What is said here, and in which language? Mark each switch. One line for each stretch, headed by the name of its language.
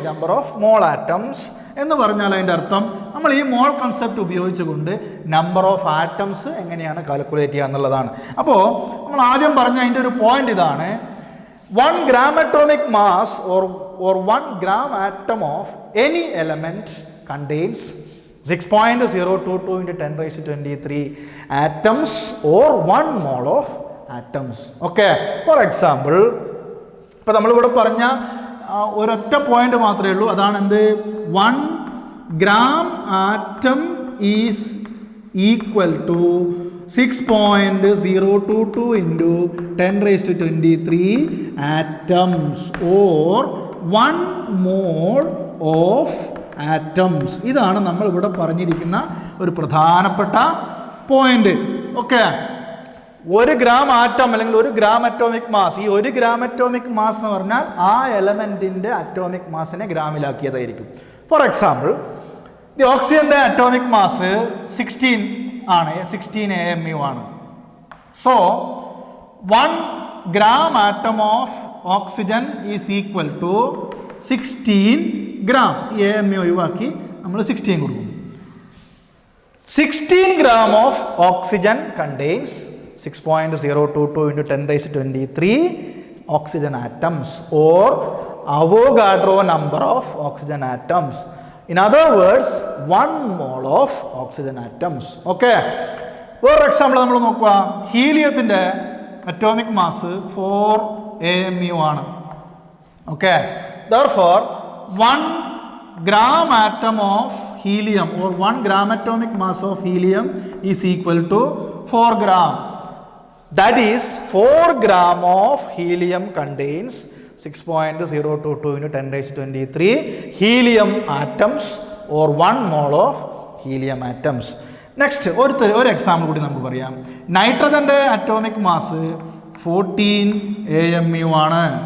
Malayalam: Number of mall atoms എന്ന് പറഞ്ഞാൽ അതിൻ്റെ അർത്ഥം നമ്മൾ ഈ മോൾ കൺസെപ്റ്റ് ഉപയോഗിച്ചുകൊണ്ട് നമ്പർ ഓഫ് ആറ്റംസ് എങ്ങനെയാണ് കാൽക്കുലേറ്റ് ചെയ്യുക എന്നുള്ളതാണ്. അപ്പോൾ നമ്മൾ ആദ്യം പറഞ്ഞ അതിൻ്റെ ഒരു പോയിന്റ് ഇതാണ്,
English: 1 gram atomic mass or 1 gram atom of any element contains 6.022 into 10⁻23 atoms or 1 mole of atoms. Okay, for example,
Malayalam: ഇപ്പോൾ നമ്മളിവിടെ പറഞ്ഞ ഒരൊറ്റ പോയിന്റ് മാത്രമേ ഉള്ളൂ. അതാണ് എന്ത്?
English: 1 gram atom is equal to 6.022 into 10⁻23 atoms or 1 mole of atoms.
Malayalam: ഇതാണ് നമ്മൾ ഇവിടെ പറഞ്ഞിരിക്കുന്ന ഒരു പ്രധാനപ്പെട്ട പോയിന്റ്. ഓക്കെ, 1 gram ആറ്റം അല്ലെങ്കിൽ 1 gram അറ്റോമിക് മാസ്, ഈ 1 gram അറ്റോമിക് മാസ് എന്ന് പറഞ്ഞാൽ ആ എലമെന്റിന്റെ അറ്റോമിക് മാസിനെ ഗ്രാമിലാക്കിയതായിരിക്കും. ഫോർ എക്സാമ്പിൾ, ദി ഓക്സിജന്റെ അറ്റോമിക് മാസ് 16 ആണ്, 16 AMU ആണ്.
English: So 1 gram atom of oxygen is equal to 16 gram.
Malayalam: AMU ഒഴിവാക്കി നമ്മൾ 16 കൊടുക്കും.
English: 16 gram of oxygen contains 6.022 into 10⁻23 oxygen atoms or Avogadro number of oxygen atoms. In other words, 1 mole of oxygen atoms. Okay.
Malayalam: For example, നമ്മൾ നോക്കുക, ഹീലിയത്തിൻ്റെ atomic mass 4 AMU ആണ്.
English: Okay, therefore 1 gram atom of helium or 1 gram atomic mass of helium is equal to 4 gram. That is 4 gram of helium contains 6.022 into 10⁻23 helium atoms or 1 mole of helium atoms.
Malayalam: Next, ഒരു example കൂടി നമുക്ക് പറയാം. നൈട്രജൻ്റെ atomic mass 14 AMU ആണ്.